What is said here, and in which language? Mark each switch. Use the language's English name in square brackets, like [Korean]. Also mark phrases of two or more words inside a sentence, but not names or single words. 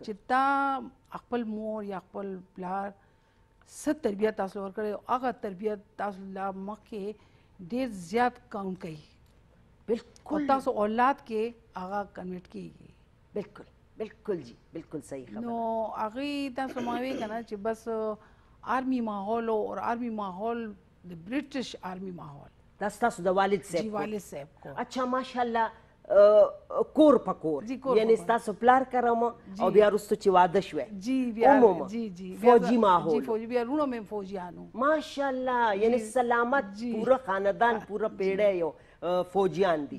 [Pashto] چې تا خپل مور یا خپل پلار څه تربیت تاسو ورکړی هغه تربیت تاسو لا مخکې ډېر زیات کاونټ کوي او بالکل تاسو اولاد کې هغه کنورټ کېږي بالکل بالکل جی بالکل صحیح خبره نو هغې تاسو ما وی که نه چې بس آرمی ماحول او آرمی ماحول د برټش آرمی ماحول دا ستاسو د والد جی صاحب [Urdu] والد صاحب کو [Pashto] اچھا ماشاءالله کور په کور جی، کور په یعنی کور. ستاسو پلار کرم او بیا وروسته چې واده شوی جی بیا عموما جی جی فوجي جی ماحول فوجي بیا رونو مې فوجیانو ماشاءالله یعنی سلامت جی. پوره خاندان پوره پیړه یو فوجیان دي